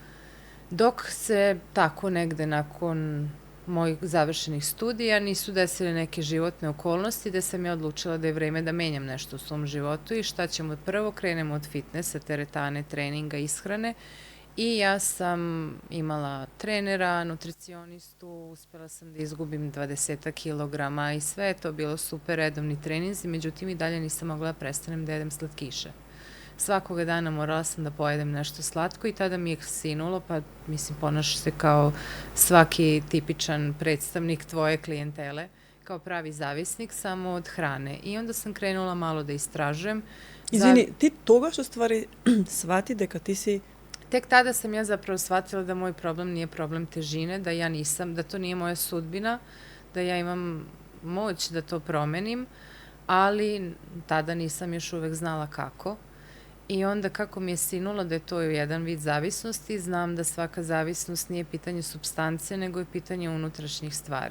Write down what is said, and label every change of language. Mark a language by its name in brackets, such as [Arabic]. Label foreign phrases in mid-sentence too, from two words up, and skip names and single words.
[Serbian] Dok se tako negde nakon mojih završenih studija nisu desile neke životne okolnosti da sam ja odlučila da je vreme da menjam nešto u svom životu i šta ćemo prvo, krenemo od fitnessa, teretane, treninga, ishrane i ja sam imala trenera, nutricionistu, uspela sam da izgubim 20 kilograma i sve je to bilo super, redovni treninzi, međutim i dalje nisam mogla da prestanem da jedem slatkiše. Svakoga dana morala sam da pojedem nešto slatko i tada mi je sinulo, pa mislim ponaša se kao svaki tipičan predstavnik tvoje klijentele, kao pravi zavisnik samo od hrane. I onda sam krenula malo da istražujem. [Macedonian] Извини, ти тогаш уствари свати дека ти си... [Serbian] Tek tada sam ja zapravo shvatila da moj problem nije problem težine, da ja nisam, da to nije moja sudbina, da ja imam moć da to promenim, ali tada nisam još uvek znala kako. I onda kako mi je sinulo da je to jedan vid zavisnosti, znam da svaka zavisnost nije pitanje supstance, nego je pitanje unutrašnjih stvari.